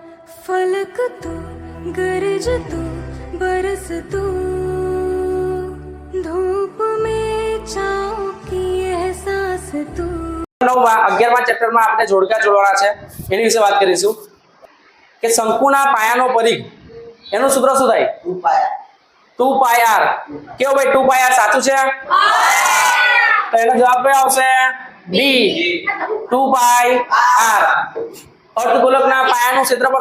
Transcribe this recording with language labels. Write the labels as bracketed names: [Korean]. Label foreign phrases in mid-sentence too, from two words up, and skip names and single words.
[Hindi] फलक तू गरज तू बरस तू धूप में छाँव की एहसास तू [Gujarati] 11મા ચેપ્ટરમાં આપણે જોડકા જોડવાના છે એની વિશે વાત કરીશું કે શંકુના પાયાનો પરિઘ એનું સૂત્ર શું થાય 2 પાય r કેવો ભાઈ 2 પાય r સાચું છે તો એનો જવાબ કયો આવશે ડી 2 પાય r અર્ધગોલકના પાયાનું ક્ષેત્રફળ